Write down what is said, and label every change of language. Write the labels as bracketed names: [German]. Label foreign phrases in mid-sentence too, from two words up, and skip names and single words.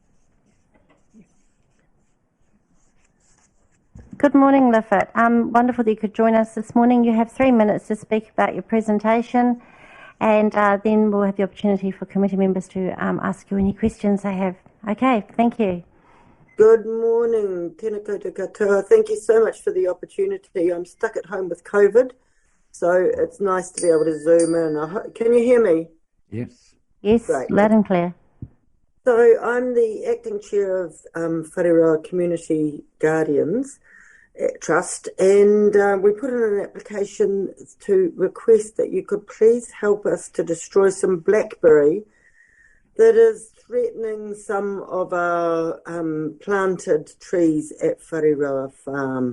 [English] Good morning, Lifford. Wonderful that you could join us this morning. You have 3 minutes to speak about your presentation, and then we'll have the opportunity for committee members to ask you any questions they have. Okay, thank you. Good morning, [Māori] tēnā koutou katoa. [English] Thank you so much for the opportunity. I'm stuck at home with COVID, so it's nice to be able to zoom in. Can you hear me? Yes. Yes, Great. Loud and clear. So I'm the acting chair of Whareroa Community Guardians Trust, and we put in an application to request that you could please help us to destroy some blackberry that is threatening some of our planted trees at Whareroa Farm.